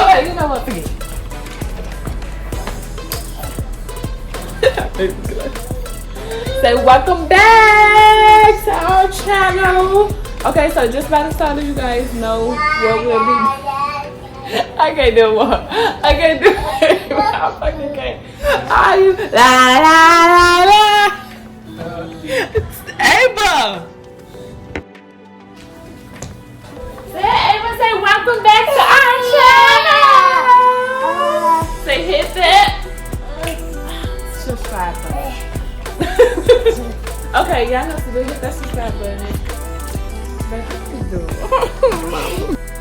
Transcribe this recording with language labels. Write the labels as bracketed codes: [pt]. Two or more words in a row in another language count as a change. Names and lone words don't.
[en] Okay, you know what? Forget it. Say welcome back to our channel. Okay, so just by the start, you guys know what we'll be. I can't do more. I can't do it. I fucking can't. Are you? La la la la. Ava. Say Ava. Say welcome back to our channel. Say hit that. Subscribe button. Okay, y'all know to do hit that subscribe button. Let's do it.